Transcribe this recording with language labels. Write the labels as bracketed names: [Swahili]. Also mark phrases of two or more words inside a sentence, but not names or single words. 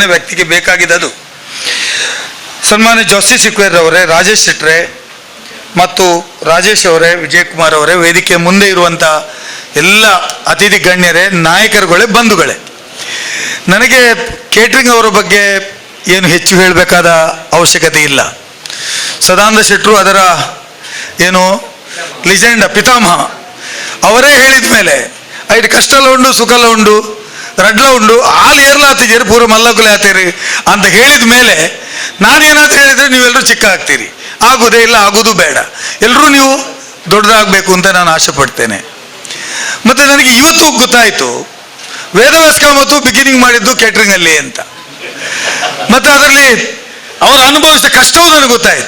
[Kannada] ವ್ಯಕ್ತಿಗೆ ಬೇಕಾಗಿದ್ದು ಸನ್ಮಾನ್ಯ ಜಸ್ಟಿಸ್ ಸಿಕ್ವೇರ್ ಅವರೇ, ರಾಜೇಶ್ ಶೆಟ್ರೆ ಮತ್ತು ರಾಜೇಶ್ ಅವರೇ, ವಿಜಯಕುಮಾರ್ ಅವರೇ, ವೇದಿಕೆ ಮುಂದೆ ಇರುವಂಥ ಎಲ್ಲ ಅತಿಥಿ ಗಣ್ಯರೇ, ನಾಯಕರುಗಳೇ, ಬಂಧುಗಳೇ, ನನಗೆ ಕೇಟ್ರಿಂಗ್ ಅವರ ಬಗ್ಗೆ ಏನು ಹೆಚ್ಚು ಹೇಳಬೇಕಾದ ಅವಶ್ಯಕತೆ ಇಲ್ಲ. ಸದಾನಂದ ಶೆಟ್ಟರು ಅದರ ಏನು ಲಿಜೆಂಡ್ ಪಿತಾಮಹ ಅವರೇ ಹೇಳಿದ ಮೇಲೆ ಐದು [Tulu] ಕಷ್ಟಲ ಉಂಡು ಸುಖಲ ಉಂಡು ರಡ್ಲ ಉಂಡು ಹಾಲು ಏರ್ಲಾತಿದ್ದೀರಿ ಪೂರ ಮಲ್ಲಗುಲೆ ಆತೀರಿ [Kannada] ಅಂತ ಹೇಳಿದ ಮೇಲೆ ನಾನೇನಾದ್ರು ಹೇಳಿದರೆ ನೀವೆಲ್ಲರೂ ಚಿಕ್ಕ ಆಗ್ತೀರಿ. ಆಗೋದೇ ಇಲ್ಲ, ಆಗೋದು ಬೇಡ, ಎಲ್ಲರೂ ನೀವು ದೊಡ್ಡದಾಗಬೇಕು ಅಂತ ನಾನು ಆಸೆ ಪಡ್ತೇನೆ. ಮತ್ತು ನನಗೆ ಇವತ್ತು ಗೊತ್ತಾಯಿತು ವೇದವ್ಯಾಸ್ ಕಾಮತ್ತು ಬಿಗಿನಿಂಗ್ ಮಾಡಿದ್ದು ಕೇಟ್ರಿಂಗಲ್ಲಿ ಅಂತ. ಮತ್ತು ಅದರಲ್ಲಿ ಅವನು ಅನುಭವಿಸಿದ ಕಷ್ಟವೂ ನನಗೆ ಗೊತ್ತಾಯಿತು.